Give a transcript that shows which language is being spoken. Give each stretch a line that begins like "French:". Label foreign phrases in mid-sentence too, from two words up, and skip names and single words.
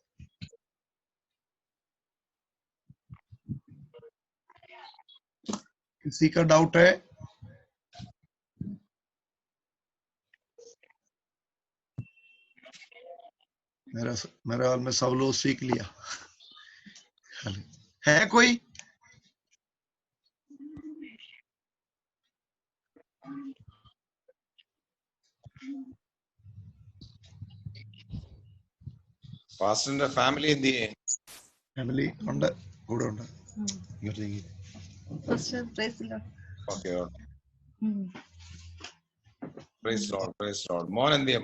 Hindi: किसी का डाउट है? मेरे हाल में सब लोग सीख लिया है. कोई?
Malayalam: പാസ്റ്ററിന്റെ ഫാമിലി എന്ത് ചെയ്യും? ഫാമിലി ഉണ്ട്, കൂടെ ഉണ്ട്. മോൻ എന്ത് ചെയ്യും?